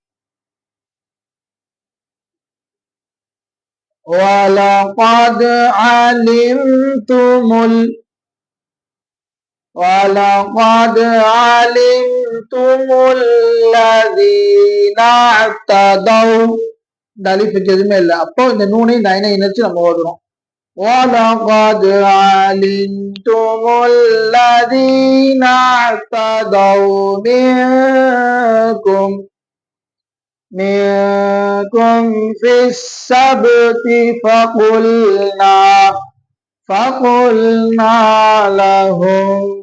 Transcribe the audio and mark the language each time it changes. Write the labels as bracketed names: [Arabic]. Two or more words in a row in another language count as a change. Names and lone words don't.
[Arabic] ولقد علمتم الذين اعتدوا, [Tamil] இந்த அலிஃபுக்கு எதுவுமே இல்லை. அப்போ இந்த நூனை நைனை இணைச்சு நம்ம ஓதுறோம். [Arabic] وَلَقَدْ عَلِمْتُمُ الَّذِينَ اعْتَدَوْا مِنْكُمْ فِي السَّبْتِ فَقُلْنَا لَهُمْ